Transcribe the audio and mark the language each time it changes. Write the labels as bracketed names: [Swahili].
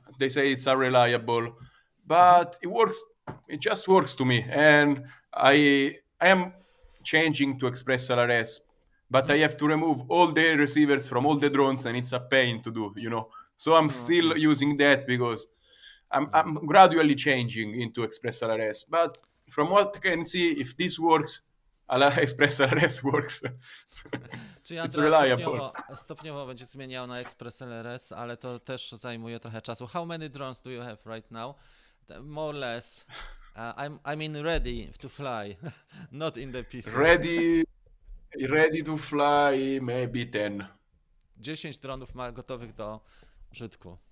[English] They say it's unreliable, but it works. It just works to me, and I am changing to Express LRS, but I have to remove all the receivers from all the drones, and it's a pain to do, you know. So I'm still yes. using that because I'm gradually changing into Express LRS. But from what I can see, if this works, Express LRS works. [Polish] Czyli [English] It's [Polish] Andrea [English] reliable. [Polish] stopniowo będzie zmieniał na Express LRS, ale to też zajmuje trochę czasu. [English] How many drones do you have right now? More or less. I mean ready to fly, not in the pieces. Ready to fly, maybe 10. [Polish] 10 dronów ma gotowych do użytku.